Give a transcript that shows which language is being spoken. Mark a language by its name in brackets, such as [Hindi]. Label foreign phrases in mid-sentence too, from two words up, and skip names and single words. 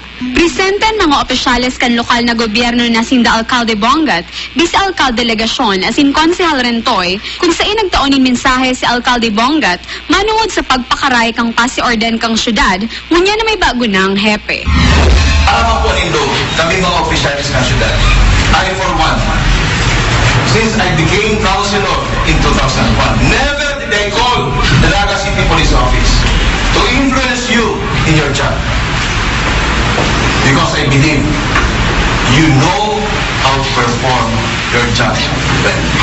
[Bikol] Presenten mga opisyales kan lokal na gobyerno na sinda Alcalde Bongat, Vice Alcalde Delegasyon asin Konsehal Rentoy, kung saan nagtaonin mensahe si Alcalde Bongat manuod sa pagpakaray kang pasiorden kang syudad, ngunya na may bago ng hepe. Alam po nindo, kami mga opisyalis ng syudad, [English] I for one, since I became councilor in 2001, never did I call the Naga City Police Office to influence you in your job. Because I believe you know how to perform your job well.